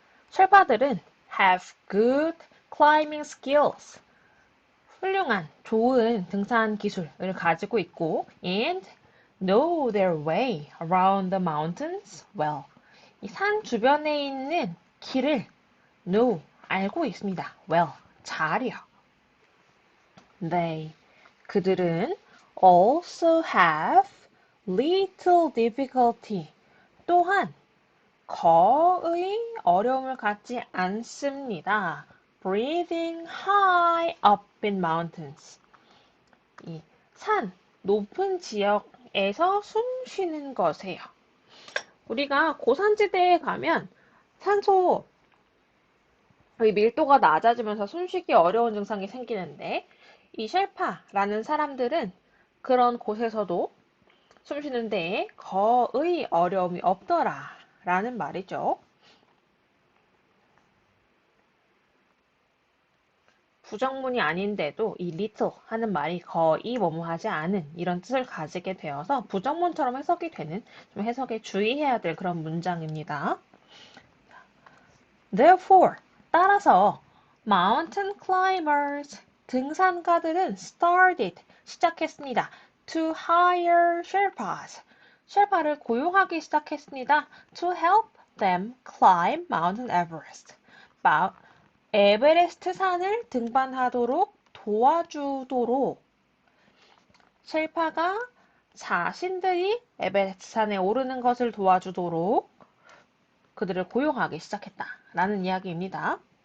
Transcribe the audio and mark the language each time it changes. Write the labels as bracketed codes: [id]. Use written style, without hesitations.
[ko] 셰르파들은 [en] have good climbing skills. [ko] 훌륭한, 좋은 등산 기술을 가지고 있고 [en] and know their way around the mountains well. [ko] 이 산 주변에 있는 길을 [en] know, [ko] 알고 있습니다. [en] well, [ko] 잘이요. 그들은 [en] also have little difficulty. [ko] 또한 거의 어려움을 갖지 않습니다. [en] Breathing high up in mountains. [ko] 이 산, 높은 지역에서 숨 쉬는 것에요. 우리가 고산지대에 가면 산소 밀도가 낮아지면서 숨쉬기 어려운 증상이 생기는데 이 쉘파라는 사람들은 그런 곳에서도 숨 쉬는 데에 거의 어려움이 없더라 라는 말이죠. 부정문이 아닌데도 이 little 하는 말이 거의 뭐뭐하지 않은 이런 뜻을 가지게 되어서 부정문처럼 해석이 되는 좀 해석에 주의해야 될 그런 문장입니다. [en] Therefore, [ko] 따라서 [en] mountain climbers, [ko] 등산가들은 [en] started, [ko] 시작했습니다. [en] To hire Sherpas, [ko] 셰르파를 고용하기 시작했습니다. [en] To help them climb Mount Everest, [ko] 에베레스트 산을 등반하도록 도와주도록 셰르파가 자신들이 에베레스트 산에 오르는 것을 도와주도록 그들을 고용하기 시작했다라는 이야기입니다.